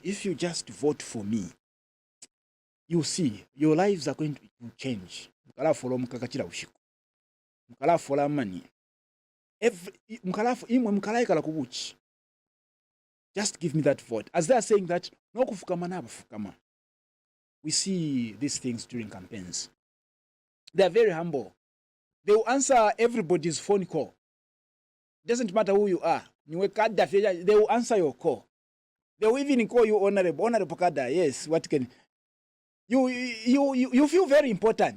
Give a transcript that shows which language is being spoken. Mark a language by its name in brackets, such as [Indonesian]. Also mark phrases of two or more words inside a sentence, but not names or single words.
[English] If you just vote for me, you see, your lives are going to change. Just give me that vote. As they are saying that, [Bemba] no kufukama na bafukama. [English] We see these things during campaigns. They are very humble. They will answer everybody's phone call. Doesn't matter who you are. They will answer your call. They will even call you honorable Kada. Yes, what can you feel very important.